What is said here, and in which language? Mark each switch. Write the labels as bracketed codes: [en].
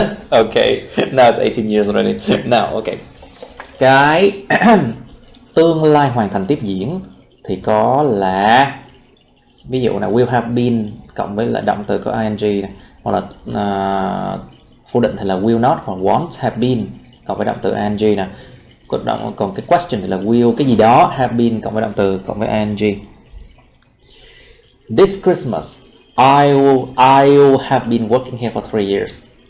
[en] Okay, now it's 18 years already. Now, okay. [vi] Cái tương lai hoàn thành tiếp diễn thì có là, ví dụ là will have been cộng với là động từ có ing này, hoặc là phủ định thì là will not hoặc won't have been cộng với động từ ing nè. Còn cái question thì là will cái gì đó have been cộng với động từ cộng với ing. [en] This Christmas I'll have been working here for 3 years.